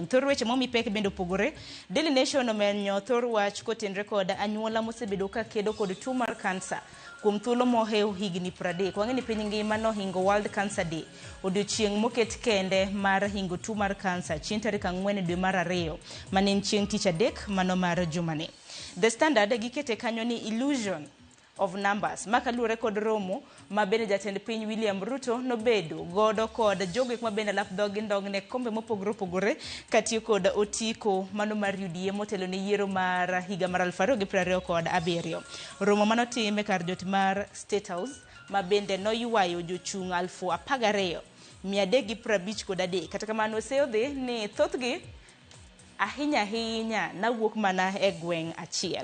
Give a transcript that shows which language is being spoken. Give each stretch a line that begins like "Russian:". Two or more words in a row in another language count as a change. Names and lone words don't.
Luo (Kenya and Tanzania): Thor weche momi pek bendo pogore. Daily Nation omenyo thor wach kotenre kod anyuola mosebedo ka kedo kod tuo mar kansa. Kuom thuolo moheo higni 30. Wang'eni piny ngima no hingo World Cancer Day. Odiochieng' moket kende mar hingo tuo mar kansa. Chieng' tarik 4 dwe mar 2. Manen chieng' tich adek mano mar jumani. The Standard gikete kanyo ni
English: illusion of numbers.
Luo (Kenya and Tanzania): Makaluore kod romo mabende jatend piny William Ruto nobedo godo kod jogek mabende lap ndong ne kombe mopogore opogore katiyo kod otiko mano mar UDA motelo ne yiero mar higa mar 2027. Romo manotime kar jot mar State House mabende noywayo jochung' 12,353 kata kamano oseodhi ni thothgi ahinya nawuok mana e gweng' achiel.